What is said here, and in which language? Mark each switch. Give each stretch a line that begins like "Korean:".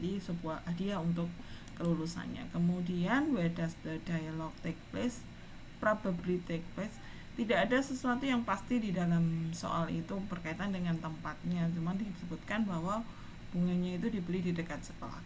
Indonesian: Jadi sebuah hadiah untuk kelulusannya.
English: Kemudian where does the dialogue take place? Probably take place.
Indonesian: Tidak ada sesuatu yang pasti di dalam soal itu berkaitan dengan tempatnya, cuman disebutkan bahwa bunganya itu dibeli di dekat sekolah.